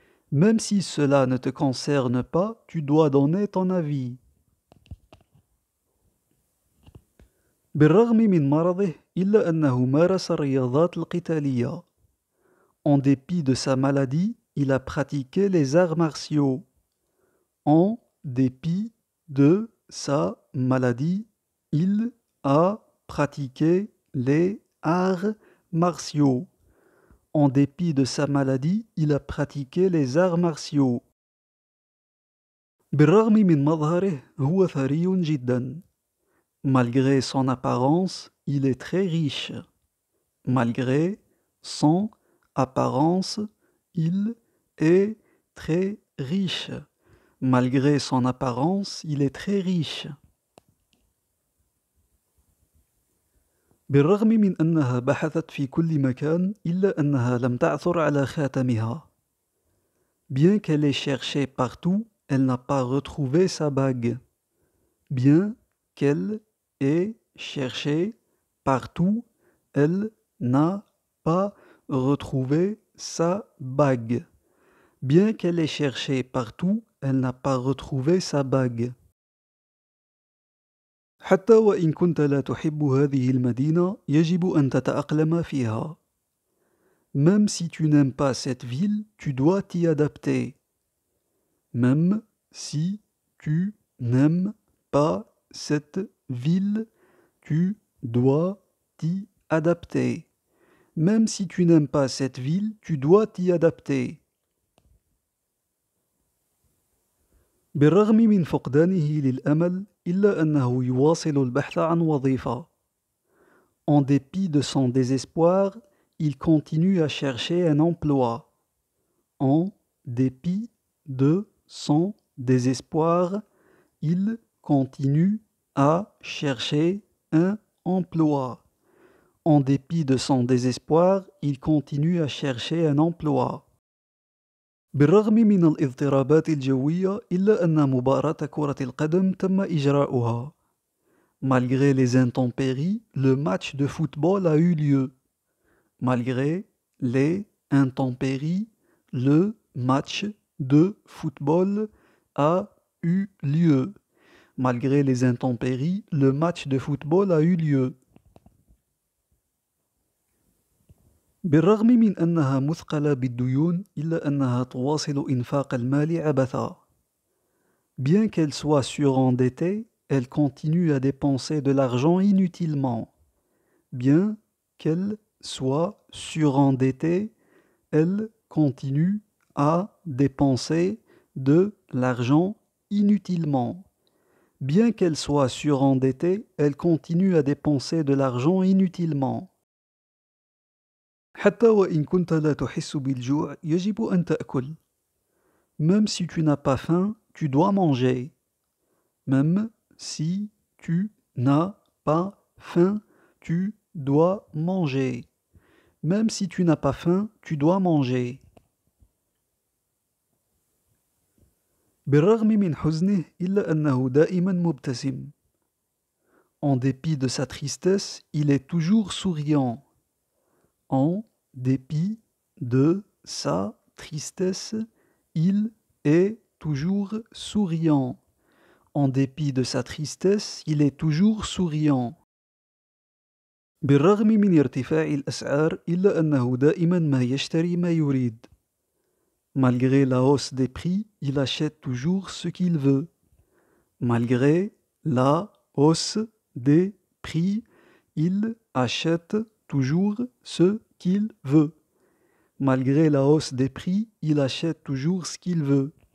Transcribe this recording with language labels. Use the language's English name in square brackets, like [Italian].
[French] Même si cela ne te concerne pas, tu dois donner ton avis. [Arabic] بالرغم من مرضه إلا أنه مارس الرياضات القتالية. [French] En dépit de sa maladie, il a pratiqué les arts martiaux. En dépit de sa maladie, il a pratiqué les arts martiaux. En dépit de sa maladie, il a pratiqué les arts martiaux. [Arabic] بالرغم من مظهره هو ثري جدا. [French] Malgré son apparence, il est très riche. Malgré son apparence, il est très riche. Malgré son apparence, il est très riche. [Arabic] بالرغم من أنها بحثت في كل مكان إلا أنها لم تعثر على خاتمها. [French] Bien qu'elle ait cherché partout, elle n'a pas retrouvé sa bague. Bien qu'elle ait cherché partout, elle n'a pas retrouvé sa bague. Bien qu'elle ait cherché partout, elle n'a pas retrouvé sa bague. [Arabic] حتى وإن كنت لا تحب هذه المدينة، يجب أن تتأقلم فيها. [French] Même si tu n'aimes pas cette ville, tu dois t'y adapter. Même si tu n'aimes pas cette ville, tu dois t'y adapter. Même si tu n'aimes pas cette ville, tu dois t'y adapter. [Arabic] بالرغم من فقدانه للأمل إلا أنه يواصل البحث عن وظيفة. [French] En dépit de son désespoir, il continue à chercher un emploi. En dépit de son désespoir, il continue à chercher un emploi. En dépit de son désespoir, il continue à chercher un emploi. [Arabic] بالرغم من الاضطرابات الجوية إلا أن مباراة كرة القدم تم إجراؤها. [French] Malgré les intempéries, le match de football a eu lieu. Malgré les intempéries, le match de football a eu lieu. Malgré les intempéries, le match de football a eu lieu. [Arabic] بالرغم من أنها مثقلة بالديون إلا أنها تواصل إنفاق المال عبثا. [French] Bien qu'elle soit surendettée, elle continue à dépenser de l'argent inutilement. Bien qu'elle soit surendettée, elle continue à dépenser de l'argent inutilement. Bien qu'elle soit surendettée, elle continue à dépenser de l'argent inutilement. [Arabic] حتى وإن كنت لا تحس بالجوع يجب أن تأكل. [French] Même si tu n'as pas faim, tu dois manger. Même si tu n'as pas faim, tu dois manger. Même si tu n'as pas faim, tu dois manger. [Arabic] بالرغم من حزنه إلا أنه دائما مبتسم. [French] En dépit de sa tristesse, il est toujours souriant. En dépit de sa tristesse, il est toujours souriant. En dépit de sa tristesse, il est toujours souriant. [Arabic] بالرغم من ارتفاع الأسعار إلا أنه دائما ما يشتري ما يريد. [French] Malgré la hausse des prix, il achète toujours ce qu'il veut. Malgré la hausse des prix, il achète toujours ce qu'il veut. Malgré la hausse des prix, il achète toujours ce qu'il veut.